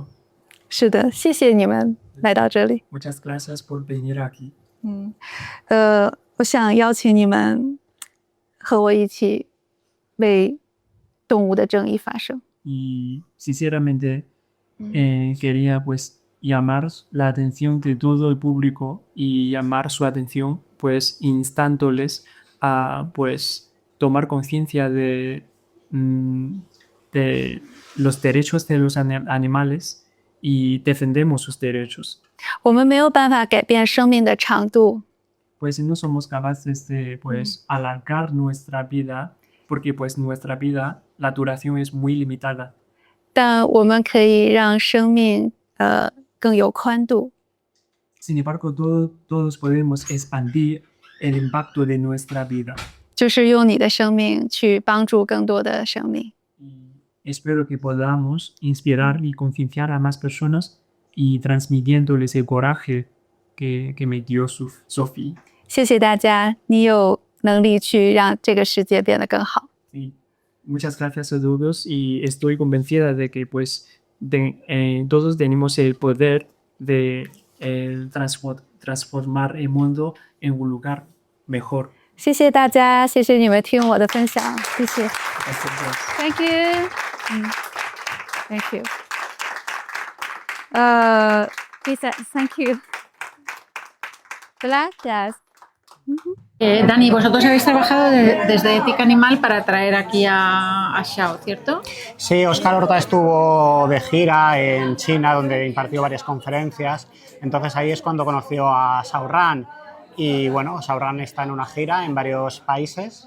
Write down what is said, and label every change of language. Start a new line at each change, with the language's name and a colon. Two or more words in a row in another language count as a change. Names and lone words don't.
Chinese: 是的，谢谢你们来到这里。
Spanish: Muchas gracias por venir aquí.
Chinese: 我想邀请你们和我一起为动物的正义发声。
Spanish: Y sinceramente quería pues llamar la atención de todo el público y llamar su atención pues instándoles a pues tomar conciencia de los derechos de los animales y defendemos sus derechos.
Chinese: 我们没有办法改变生命的长度，
Spanish: Pues no somos capaces de pues alargar nuestra vida porque pues nuestra vida la duración es muy limitada.
Chinese: 但我们可以让生命更有宽度。
Spanish: Sin embargo, todos podemos expandir el impacto de nuestra vida.
Chinese: 就是用你的生命去帮助更多的生命。
Spanish: Y espero que podamos inspirar y concienciar a más personas y transmitiéndoles el coraje que me dio Sophie.
Chinese: 谢谢大家，你有能力去让这个世界变得更好。
Spanish: Y muchas gracias a todos y estoy convencida de que pues todos tenemos el poder de transformar el mundo en un lugar mejor.
Chinese: 谢谢大家，谢谢你们听我的分享，谢谢。
English: Thank you. Thank you. Lisa, thank you.
Spanish: Gracias. Dani, vosotros habéis trabajado desde Ética Animal para traer aquí a Xiao, ¿cierto? Sí, Óscar Horta estuvo de gira en China, donde impartió varias conferencias. Entonces ahí es cuando conoció a Xiaoran. Y bueno, Xiaoran está en una gira en varios países.